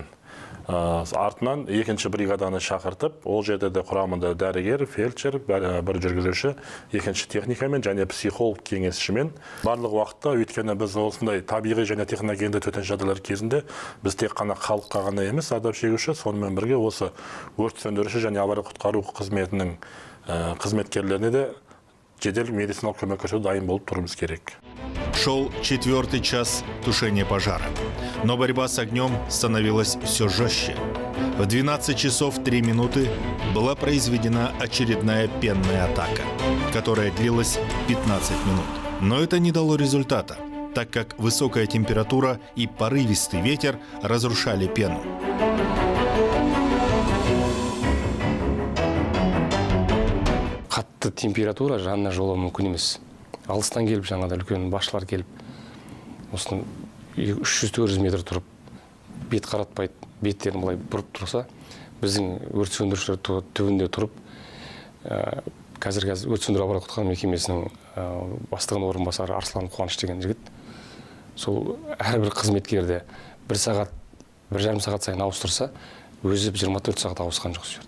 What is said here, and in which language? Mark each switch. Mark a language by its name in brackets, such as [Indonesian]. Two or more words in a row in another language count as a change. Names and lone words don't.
[Kazakh] Артынан екінші бригаданы шақыртып, ол жерде де құрамында дәрігер, фельдшер, бір жүргізуші, екінші техникамен және психолог кеңесшімен барлық уақытта, өйткені біз осындай табиғи және техногенді төтенше жағдайлар кезінде біз тек қана халыққа ғана емес, зардап шегуші, сонымен бірге осы өрт сөндіруші және авария-құтқару қызметінің қызметкерлеріне де жедел медициналық көмек көрсетуге дайын болып тұруымыз керек. [Russian] Шел 4-й час тушения пожара, но борьба с огнем становилась все жестче. В 12 часов 3 минуты была произведена очередная пенная атака, которая длилась 15 минут. Но это не дало результата, так как высокая температура и порывистый ветер разрушали пену. [Kazakh] Қатты температура жанына жолау мүмкін емес. Алыстан келіп, жаңада үлкен басшылар келіп, осыны 300-400 метр тұрып, бет қаратпайды, беттерін былай бұрып тұрса, біздің өрт сөндірушілер түбінде тұрып, қазір өрт сөндіру авариялық-құтқару мекемесінің бастығының орынбасары Арслан Қуаныш деген жігіт, сол әрбір қызметкерді 1 сағат, 1,5 сағат сайын ауыстырса, өзі 24 сағат ауысқан жоқ жерде.